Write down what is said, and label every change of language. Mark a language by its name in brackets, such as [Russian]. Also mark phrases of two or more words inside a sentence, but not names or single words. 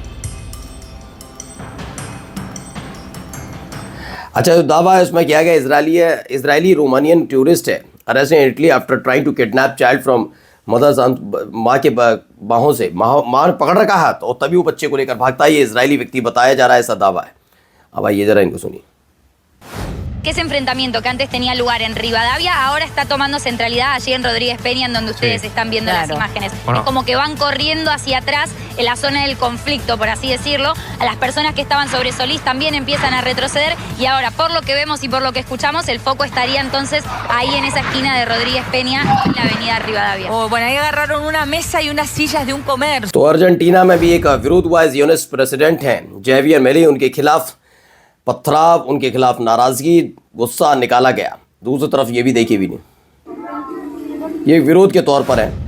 [Hindi] अच्छा, जो दावा है उसमें किया गया इजरायली रोमानियन टूरिस्ट है [English] arrest in Italy after trying to kidnap child from mothers, [Hindi] माँ के बाहों से, माँ ने पकड़ रखा हाथ और तभी वो बच्चे को लेकर भागता है। ये इजरायली व्यक्ति बताया जा रहा है, ऐसा दावा है। अब आइए जरा इनको सुनिए। [Spanish] Que ese enfrentamiento que antes tenía lugar en Rivadavia ahora está tomando centralidad allí en Rodríguez Peña, en donde ustedes están viendo las imágenes. Bueno. Es como que van corriendo hacia atrás en la zona del conflicto, por así decirlo. A las personas que estaban sobre Solís también empiezan a retroceder y ahora, por lo que vemos y por lo que escuchamos, el foco estaría entonces ahí en esa esquina de Rodríguez Peña, en la avenida Rivadavia. Oh, bueno, ahí agarraron una mesa y unas sillas de un comercio. [Hindi] तो अर्जेंटीना में भी एक विरोध हुआ। [English] Zionist president [Hindi] हैं जेवियर मिलेई, उनके खिलाफ पथराव, उनके खिलाफ नाराजगी, गुस्सा निकाला गया। दूसरी तरफ ये भी देखिए वीडियो, ये विरोध के तौर पर है।